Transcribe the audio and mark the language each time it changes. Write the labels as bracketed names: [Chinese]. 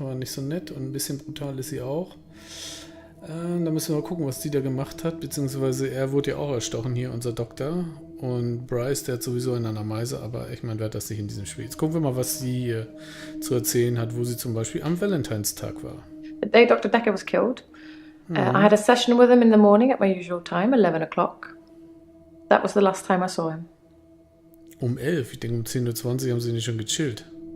[German] War nicht so nett und ein bisschen brutal ist sie auch. Da müssen wir mal gucken, was die da gemacht hat. Beziehungsweise er wurde ja auch erstochen hier, unser Doktor. Und Bryce, der hat sowieso in einer Meise, aber ich meine, wer hat das nicht in diesem Spiel? Jetzt gucken wir mal, was sie hier zu erzählen hat, wo sie zum Beispiel am Valentinstag war. [English] The day Dr. Dekker was killed, I had a session with him in the morning at my usual time, 11 o'clock. That was the last time I saw him. [German] Um 11, ich denke um 10:20 Uhr haben sie nicht schon gechillt.